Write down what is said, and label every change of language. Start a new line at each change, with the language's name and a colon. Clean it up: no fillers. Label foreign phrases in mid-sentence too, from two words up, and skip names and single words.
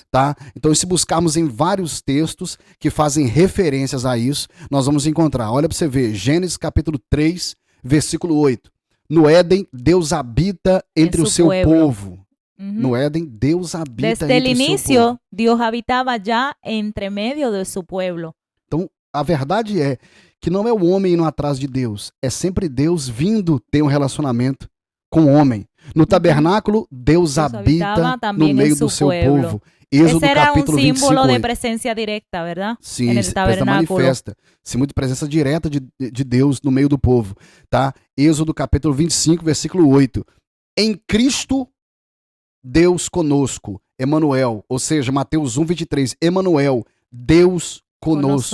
Portuguese: Tá? Então, se buscarmos em vários textos que fazem referências a isso, nós vamos encontrar. Olha para você ver. Gênesis capítulo 3, versículo 8. No Éden, Deus habita entre o seu povo. No Éden, Deus habita
Spanish: Desde
Portuguese: entre
Spanish: el
Portuguese: o seu
Spanish: inicio,
Portuguese: povo.
Spanish: Dios habitaba ya entre medio de su pueblo.
Portuguese: Então, a verdade é que não é o homem indo atrás de Deus. É sempre Deus vindo ter um relacionamento com o homem. No tabernáculo, Deus habita no meio do seu povo. Êxodo
Spanish: Ese era un
Portuguese: capítulo 25,
Spanish: símbolo de
Portuguese: 8.
Spanish: presencia directa, ¿verdad?
Portuguese: Sim,
Spanish: En el
Portuguese: esta
Spanish: tabernáculo.
Portuguese: manifesta. Sim, muita presença direta de Deus no meio do povo. Tá? Êxodo capítulo 25, versículo 8. Em Cristo, Deus conosco. Emanuel. Ou seja, Mateus 1, 23. Emanuel, Deus conosco.